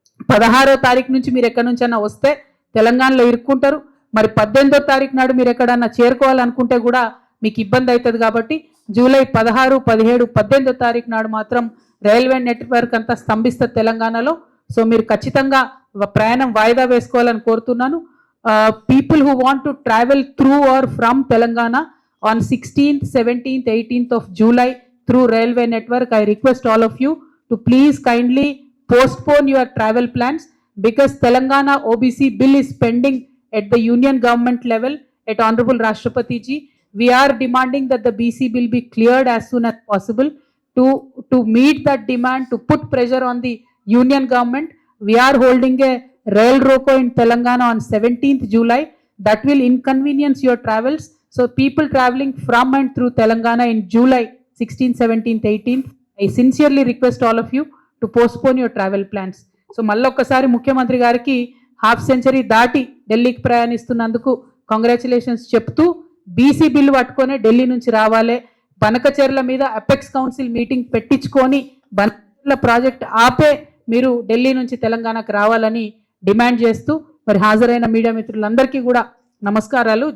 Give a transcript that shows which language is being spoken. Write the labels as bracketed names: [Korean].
[Telugu] 16వ తారీఖు నుంచి మీరు ఎక్కడి నుంచైనా వస్తే తెలంగాణలో ఇరుక్కుంటారు. మరి 18వ తారీఖు నాడు మీరు ఎక్కడన్నా చేరుకోవాలనుకుంటే కూడా మీకు ఇబ్బంది అవుతుంది. కాబట్టి జూలై 16, 17, 18వ తారీఖు నాడు మాత్రం రైల్వే నెట్వర్క్ అంతా స్తంభిస్తుంది తెలంగాణలో. సో మీరు ఖచ్చితంగా ప్రయాణం వాయిదా వేసుకోవాలని కోరుతున్నాను. [English] People who want to travel through or from Telangana on 16th, 17th, 18th of July through railway network, I request all of you to please kindly postpone your travel plans because Telangana OBC bill is pending at the union government level at Honorable Rashtrapati ji. We are demanding that the BC bill be cleared as soon as possible. To meet that demand, to put pressure on the union government, we are holding a rail roko in Telangana on 17th July. That will inconvenience your travels. So people traveling from and through Telangana in July 16th, 17th, 18th, I sincerely request all of you to postpone your travel plans. [Telugu] So మళ్ళీ ఒక్కసారి ముఖ్యమంత్రి గారికి half century దాటి ఢిల్లీకి ప్రయాణిస్తున్నందుకు congratulations చెప్తూ BC bill పట్టుకొని ఢిల్లీ నుంచి రావాలి, బనకచెర్ల మీద అపెక్స్ కౌన్సిల్ మీటింగ్ పెట్టించుకొని బనకచెర్ల ప్రాజెక్ట్ ఆపే మీరు ఢిల్లీ నుంచి తెలంగాణకు రావాలని డిమాండ్ చేస్తూ మరి హాజరైన మీడియా మిత్రులందరికీ కూడా నమస్కారాలు.